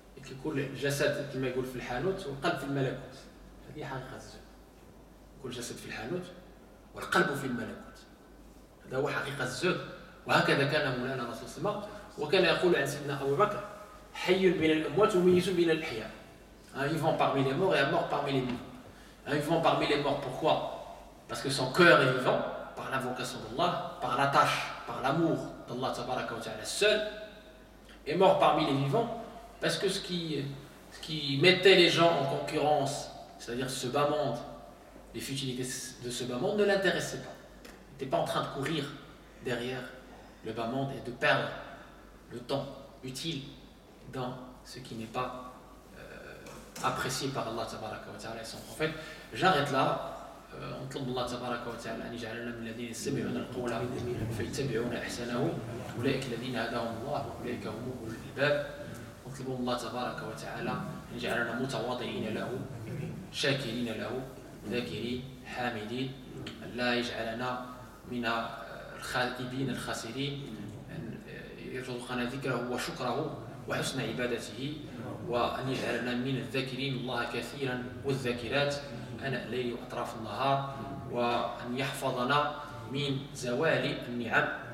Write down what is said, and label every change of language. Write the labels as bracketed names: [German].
[Arabic] يكون الجسد كما يقول في الحانوت والقلب في الملكوت. هذه حقيقة الزهد. كل جسد في الحانوت والقلب في الملكوت. هذا هو حقيقة الزهد. وهكذا كان مولانا رسول الله صلى الله عليه وسلم. وكان يقول عن سيدنا أبو بكر حي بين الأموات وميت بين الأحياء. [French] Un vivant parmi les morts et un mort parmi les vivants. Un vivant parmi les morts, pourquoi? Parce que son cœur est vivant, par l'invocation d'Allah, par l'attache, par l'amour d'Allah [Arabic] tabaraka wa ta'ala [French] seul. Et mort parmi les vivants, parce que ce qui mettait les gens en concurrence, c'est-à-dire ce bas monde, les futilités de ce bas monde ne l'intéressaient pas. Il n'était pas en train de courir derrière le bas monde et de perdre le temps utile dans ce qui n'est pas apprécié par Allah [Arabic] tabaraka wa ta'ala [French] et son prophète. J'arrête là. [Arabic] نطلب الله تبارك وتعالى أن يجعلنا من الذين يستمعون القول فيتبعون أحسنه أولئك الذين هداهم الله وأولئك هم أولو الألباب. نطلب الله تبارك وتعالى أن يجعلنا متواضعين له شاكرين له ذاكرين حامدين، أن لا يجعلنا من الخائبين الخاسرين، أن يرزقنا ذكره وشكره وحسن عبادته، وأن يجعلنا من الذاكرين الله كثيرا والذاكرات أناء الليل وأطراف النهار، وأن يحفظنا من زوال النعم،